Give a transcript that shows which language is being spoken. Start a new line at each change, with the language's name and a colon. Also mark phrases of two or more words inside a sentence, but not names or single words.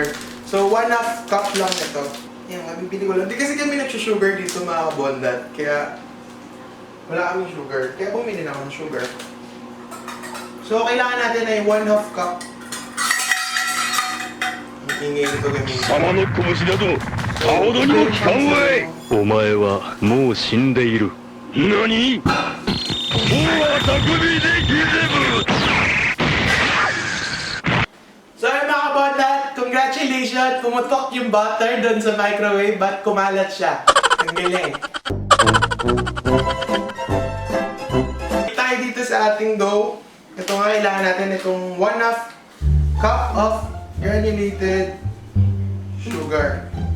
Filipino: So 1/2 cup lang ito. Yan, mabibili ko lang. Di kasi kami nag-sugar dito mga kabondat. Kaya wala kaming sugar. Kaya bumili na ako ng sugar. So, kailangan natin ay 1/2 cup. Ang ingay nito gamitin.
Japanese: 様の拳などさほどにも効かんわい。お前はもう死んでいる。何？大は匠でギゼブ。
Filipino: So, mga kabondat, congratulations! Pumutok yung butter doon sa microwave but kumalat siya. Ang galing. Tayo dito sa ating dough. Ito nga, kailangan natin itong 1/2
English: cup of granulated sugar.